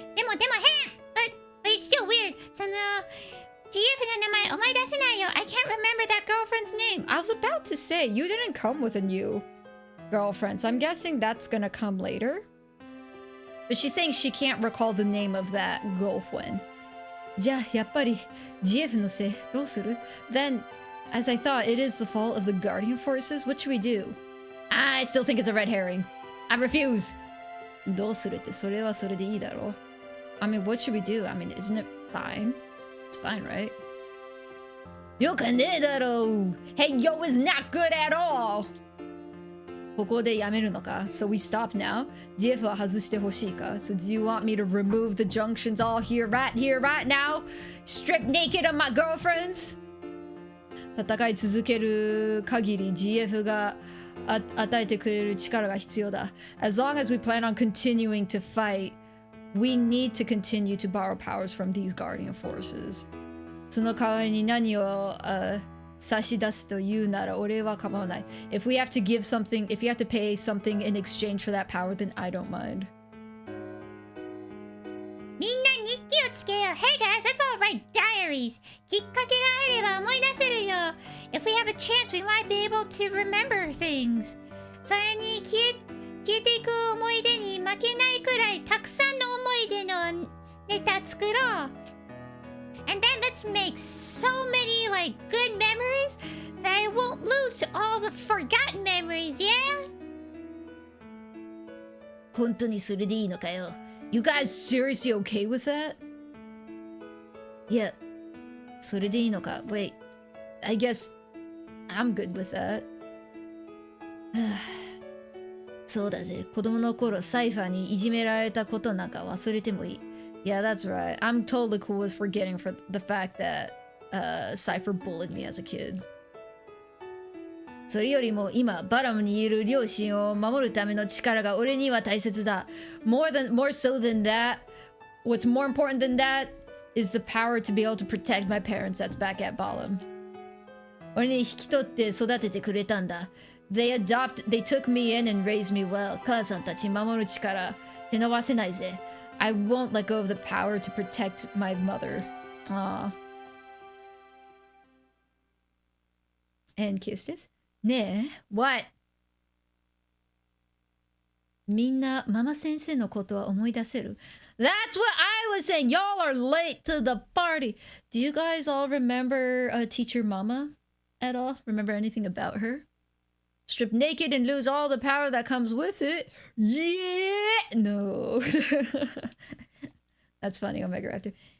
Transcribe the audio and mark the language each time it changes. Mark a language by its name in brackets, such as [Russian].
[Japanese] でも変 [English] but it's still weird. [Japanese] その GF の名前思い出せないよ [English] I can't remember that girlfriend's name. I was about to say, you didn't come with a new girlfriend, so I'm guessing that's gonna come later. But she's saying she can't recall the name of that girlfriend. [Japanese] じゃあやっぱり GF のせいどうする? [English] Then, as I thought, it is the fault of the Guardian Forces. What should we do? I still think it's a red herring. I refuse. [Japanese] どうするってそれはそれでいいだろ? [English] I mean, what should we do? I mean, isn't it fine? It's fine, right? [Japanese] よくねえだろう. [English] Hey, yo is not good at all. [Japanese] ここでやめるのか? [English] So we stop now? [Japanese] GF は外してほしいか? [English] So do you want me to remove the junctions all here, right now? Strip naked of my girlfriends? [Japanese] 戦い続ける限り GF が与えてくれる力が必要だ。 [English] As long as we plan on continuing to fight, we need to continue to borrow powers from these guardian forces. [Japanese] その代わりに何を、差し出すというなら俺は構わない。 [English] If we have to give something, if you have to pay something in exchange for that power, then I don't mind. [Japanese] みんな日記をつけよう。 [English] Hey guys, let's all write diaries. [Japanese] きっかけがあれば思い出せるよ。 [English] If we have a chance, we might be able to remember things. [Japanese] それに消えていく思い出に負けないくらいたくさんの思い出のネタ作ろう。 [English] And then let's make so many like good memories that I won't lose to all the forgotten memories, yeah? [Japanese] 本当にそれでいいのかよ。 [English] You guys seriously okay with that? Yeah. [Japanese] それでいいのか。 [English] Wait. I guess I'm good with that. [Japanese] そうだぜ。子供の頃サイファーにいじめられたことなんか忘れてもいい。 [English] Yeah, that's right. I'm totally cool with forgetting for the fact that Cypher bullied me as a kid. [Japanese] それよりも今バラムにいる両親を守るための力が俺には大切だ。 [English] More so than that, what's more important than that is the power to be able to protect my parents that's back at Balam. [Japanese] 俺に引き取って育ててくれたんだ。 [English] They took me in and raised me well. [Japanese] 母さんたち守る力手伸ばせないぜ。 [English] I won't let go of the power to protect my mother. Aww. And kiss this. ねえ、what? [Japanese] みんなママ先生のことは思い出せる？ [English] That's what I was saying! Y'all are late to the party! Do you guys all remember Teacher Mama at all? Remember anything about her? Strip naked and lose all the power that comes with it? Yeah! No. That's funny, Omega Raptor.